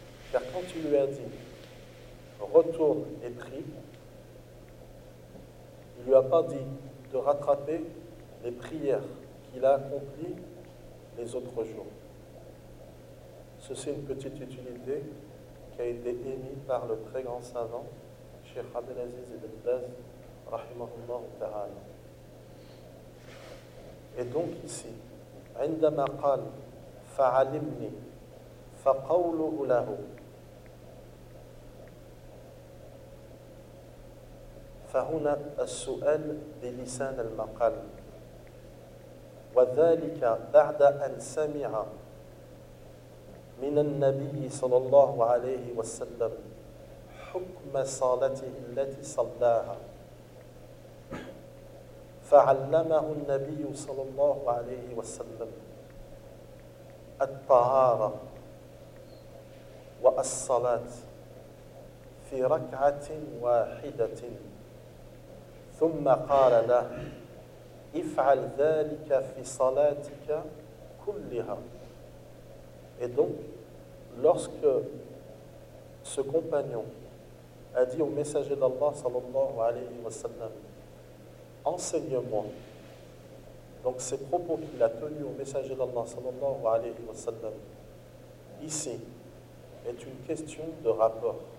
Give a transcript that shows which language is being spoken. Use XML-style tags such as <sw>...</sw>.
<fr>Car quand il lui a dit « retourne et prie », il ne lui a pas dit de rattraper les prières qu'il a accomplies les autres jours. Ceci est une petite utilité qui a été émise par le très grand savant Cheikh Abdelaziz ibn Baz, rahimahullah ta'ala. Et donc ici,</fr> <ar>عندما قال فعلمني فقوله له فهنا السؤال بلسان المقال وذلك بعد أن سمع من النبي صلى الله عليه وسلم حكم صلاته التي صلاها فعلمه النبي صلى الله عليه وسلم الطهارة والصلاة في ركعة واحدة ثم قال له افعل ذلك في صلاتك كلها.</ar> <fr>Et donc, lorsque ce compagnon a dit au messager d'Allah, sallallahu alayhi wa sallam, enseigne-moi. Donc ces propos qu'il a tenus au messager d'Allah, sallallahu alayhi wa sallam, ici, est une question de rapport.</fr>